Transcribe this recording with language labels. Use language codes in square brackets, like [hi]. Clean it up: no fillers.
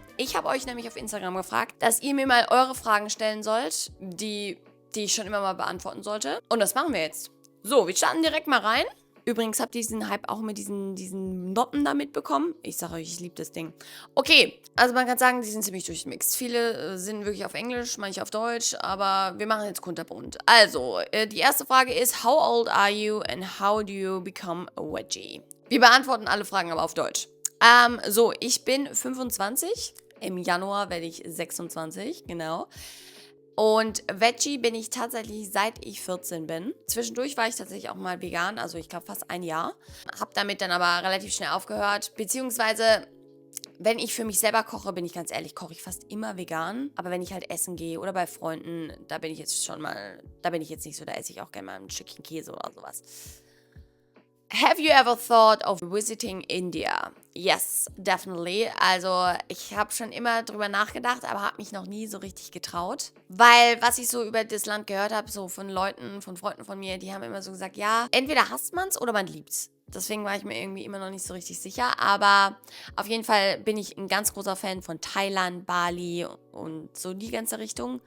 [de] Ich habe euch nämlich auf Instagram gefragt, dass ihr mir mal eure Fragen stellen sollt, die ich schon immer mal beantworten sollte. Und das machen wir jetzt. So, wir starten direkt mal rein. Übrigens habt ihr diesen Hype auch mit diesen Noppen da mitbekommen. Ich sage euch, ich liebe das Ding. Okay, also man kann sagen, die sind ziemlich durchgemixt. Viele sind wirklich auf Englisch, manche auf Deutsch, aber wir machen jetzt kunterbunt. Also, die erste Frage ist, [en] how old are you and how do you become a Veggie? [de] Wir beantworten alle Fragen aber auf Deutsch. So, ich bin 25. Im Januar werde ich 26, genau. Und Veggie bin ich tatsächlich seit ich 14 bin. Zwischendurch war ich tatsächlich auch mal vegan, also ich glaube fast ein Jahr. Hab damit dann aber relativ schnell aufgehört. Beziehungsweise, wenn ich für mich selber koche, bin ich ganz ehrlich, koche ich fast immer vegan. Aber wenn ich halt essen gehe oder bei Freunden, da bin ich jetzt nicht so, da esse ich auch gerne mal ein Stückchen Käse oder sowas. [en] Have you ever thought of visiting India? Yes, definitely. [de] Also ich habe schon immer drüber nachgedacht, aber habe mich noch nie so richtig getraut. Weil was ich so über das Land gehört habe, so von Leuten, von Freunden von mir, die haben immer so gesagt, ja, entweder hasst man es oder man liebt es. Deswegen war ich mir irgendwie immer noch nicht so richtig sicher. Aber auf jeden Fall bin ich ein ganz großer Fan von Thailand, Bali und so die ganze Richtung.